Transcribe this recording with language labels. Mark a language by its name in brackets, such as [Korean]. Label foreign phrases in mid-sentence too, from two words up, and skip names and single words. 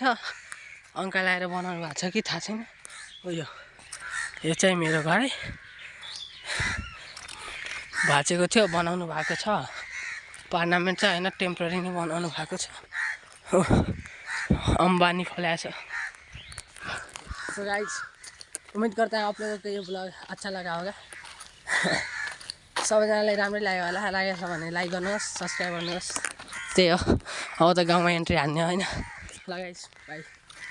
[Nepali] अङ्कल आएर बनाउनु भएको छ कि थाहा छैन। यो चाहिँ मेरो घर है, भाँचेको थियो बनाउनु भएको छ। पर्मानेन्ट चाहिँ होइन, टेम्पोरेरी नै बनाउनु भएको छ। अम्बानी खोलाएको छ। [Hindi] तो गाइस उम्मीद करता है आप लोगों को ये ब्लॉग अच्छा लगा होगा। [Nepali] सबैजनालाई राम्रै लाग्यो होला। लागेछ भने लाइक गर्नुहोस्, सब्सक्राइब गर्नुहोस्। त्यही हो, अब त गाउँमा एन्ट्री हान्ने होइन। ल गाइस बाई।